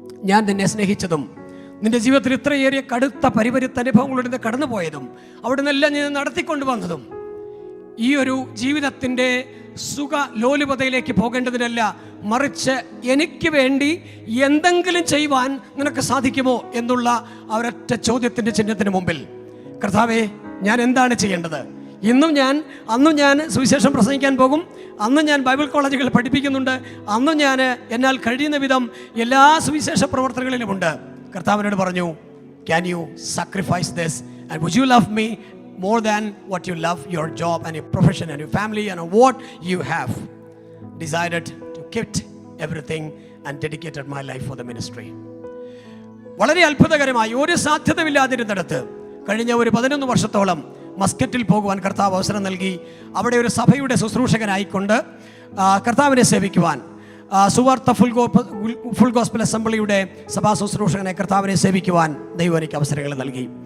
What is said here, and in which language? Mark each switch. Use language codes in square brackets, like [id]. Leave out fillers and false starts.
[ml] ഞാൻ നിന്നെ സ്നേഹിച്ചതും നിന്റെ ജീവിതത്തിൽ ഇത്രയേറിയ കടുത്ത പരിപരുത്ത അനുഭവങ്ങളിലൂടെ കടന്നുപോയതും അവിടെ നിന്നെല്ലാം ഞാൻ നടത്തിക്കൊണ്ട് വന്നതും ഈ ഒരു ജീവിതത്തിൻ്റെ സുഖ ലോലുപതയിലേക്ക് പോകേണ്ടതിനല്ല, മറിച്ച് എനിക്ക് വേണ്ടി എന്തെങ്കിലും ചെയ്യുവാൻ നിനക്ക് സാധിക്കുമോ എന്നുള്ള ഒരൊറ്റ ചോദ്യത്തിൻ്റെ ചിഹ്നത്തിന് മുമ്പിൽ, കർത്താവേ, ഞാൻ എന്താണ് ചെയ്യേണ്ടത്? അന്നും ഞാൻ സുവിശേഷം പ്രസംഗിക്കാൻ പോകും. അന്ന് ഞാൻ ബൈബിൾ കോളേജുകളിൽ പഠിപ്പിക്കുന്നുണ്ട്. അന്നും ഞാൻ എന്നാൽ കഴിയുന്ന വിധം എല്ലാ സുവിശേഷ പ്രവർത്തനങ്ങളിലുമുണ്ട്. കർത്താവിനോട് പറഞ്ഞു, [en] Can you sacrifice this and would you love me more than what you love your job and your profession and your family and what you have decided to quit everything and dedicated my life for the ministry. [ml] വളരെ അത്ഭുതകരമായി ഒരു സാധ്യതയില്ലാതിരുന്നിടത്ത് കഴിഞ്ഞ ഒരു 11 വർഷത്തോളം മസ്കറ്റിൽ പോകുവാൻ കർത്താവ് അവസരം നൽകി. അവിടെ ഒരു സഭയുടെ ശുശ്രൂഷകനായിക്കൊണ്ട് കർത്താവിനെ സേവിക്കുവാൻ, സുവാർത്ത ഫുൾ ഗോസ്പൽ അസംബ്ലിയുടെ സഭാ ശുശ്രൂഷകനെ കർത്താവിനെ സേവിക്കുവാൻ ദൈവം എനിക്ക് അവസരങ്ങൾ നൽകി.